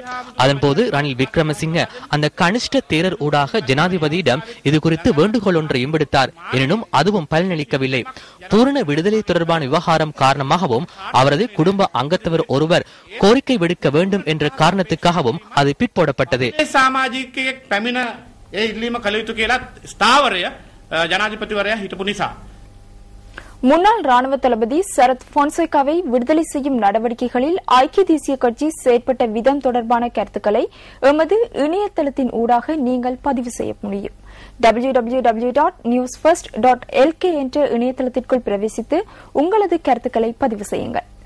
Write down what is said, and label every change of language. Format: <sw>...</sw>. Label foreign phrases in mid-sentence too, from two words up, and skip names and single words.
<ta>அதன்போது ரணில் விக்ரமசிங்க அந்த கனிஷ்ட தேரர் ஊடாக ஜனாதிபதியிடம் இது குறித்து வேண்டுகோள் ஒன்றையும் விடுத்தார். எனினும் அதுவும் பலனளிக்கவில்லை. பூரண விடுதலை தொடர்பான விவகாரம் காரணமாகவும் அவரது குடும்ப அங்கத்தவர் ஒருவர் கோரிக்கை விடுக்க வேண்டும் என்ற காரணத்துக்காகவும் அது பிற்போடப்பட்டது.</ta> <si>ඒ ඉල්ලීම කළ යුතු කියලා ස්ථාවරය ජනාධිපතිවරයා හිටපු නිසා</si> <ta>முன்னாள் ராணுவ தளபதி சரத் பொன்சேகாவை விடுதலை செய்யும் நடவடிக்கைகளில் ஐக்கிய தேசிய கட்சி செயற்பட்ட விதம் தொடர்பான கருத்துக்களை எமது இணையதளத்தின் ஊடாக நீங்கள் பதிவு செய்ய முடியும். www.newsfirst.lk என்ற இணையதளத்திற்குள் பிரவேசித்து உங்களது கருத்துக்களை பதிவு செய்யுங்கள்.</ta>